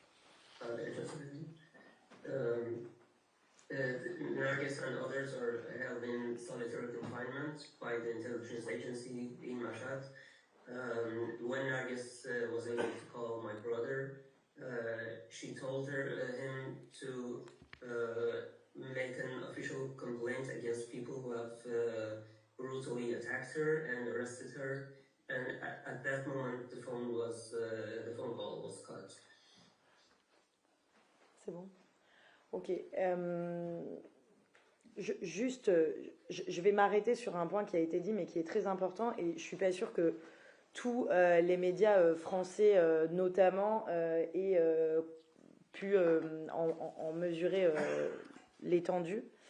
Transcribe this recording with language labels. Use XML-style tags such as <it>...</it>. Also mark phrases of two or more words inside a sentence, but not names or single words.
<en>Narges and others are held in solitary confinement by the intelligence agency in Mashhad. When Narges was able to call my brother, she told him to make an official complaint against people who have brutally attacked her and arrested her. And at that moment, the phone call was cut.</en> <fr>C'est bon. Ok. Je vais m'arrêter sur un point qui a été dit, mais qui est très important, et je suis pas sûre que tous les médias français, notamment, aient pu en mesurer l'étendue.</fr>